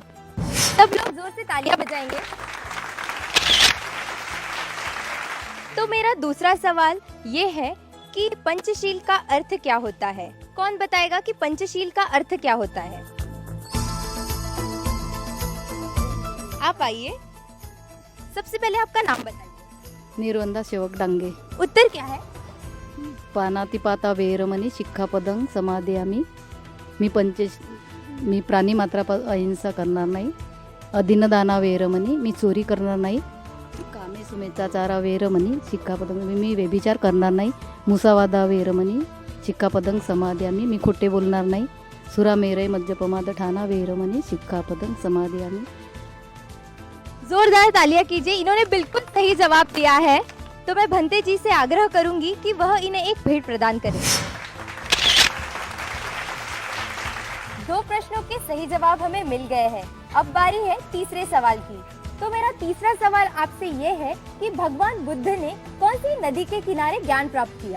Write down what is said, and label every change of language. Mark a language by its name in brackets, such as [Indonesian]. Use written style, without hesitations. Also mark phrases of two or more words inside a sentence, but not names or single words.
[Hindi] सब लोग जोर से तालियां बजाएंगे। तो मेरा दूसरा सवाल ये है कि पंचशील का अर्थ क्या होता है? कौन बताएगा कि पंचशील का अर्थ क्या होता है? आप आइए। सबसे पहले आपका नाम बताइए। निर्वंदा सेवक डांगे. उत्तर क्या है? [Pali] पानातिपाता वेरमणी शिक्षापदं समादयामी. [Marathi] मी प्राणीमात्रा अहिंसा करणार नाही. [Pali] अदिनदाना वेरमणी. [Marathi] मी चोरी करणार नाही. [Pali] कामे सुमेचाचारा वेरमणी शिक्षापदं. [Marathi] मी व्यभिचार करणार नाही. [Pali] मुसावादा वेरमणी शिक्षापदं समादयामी. [Marathi] मी खोटे बोलणार नाही. [Pali] सुरामेरय मद्यपमाद ठाणा वेरमणी शिक्षापदं समादयामी. [Hindi] जोरदार तालियां कीजिए। इन्होंने बिल्कुल सही जवाब दिया है। तो मैं भंते जी से आग्रह करूंगी कि वह इन्हें एक भेंट प्रदान करें। 2 प्रश्नों के सही जवाब हमें मिल गए हैं। अब बारी है तीसरे सवाल की। तो मेरा तीसरा सवाल आपसे ये है कि भगवान बुद्ध ने कौन सी नदी के किनारे ज्ञान प्राप्त किया?